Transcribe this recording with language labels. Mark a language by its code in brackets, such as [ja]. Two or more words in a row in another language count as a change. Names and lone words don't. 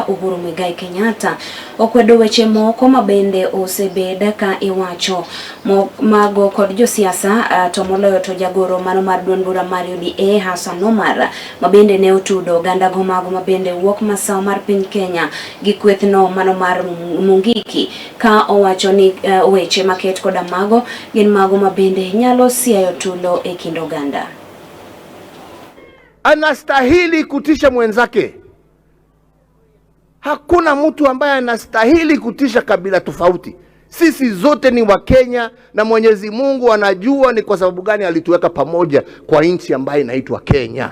[luo] Uhuru Muigai Kenyatta okwedo weche moko mabende osebed ka iwacho mago kod josiasa to moloyo to jagoro mano mar duond bura mar UDA Hassan Omar mabende ne otudo ganda go mago mabende wuok masawa mar piny Kenya gi kwethno mano mar Mungiki ka owacho ni weche maket koda mago gin mago mabende nyalo siayo tulo e kind oganda. [sw] Anastahili kutisha mwenzake. Hakuna mtu ambaye anastahili kutisha kabila tofauti. Sisi zote ni Wakenya na Mwenyezi Mungu anajua ni kwa sababu gani alituweka pamoja kwa nchi ambayo inaitwa Kenya.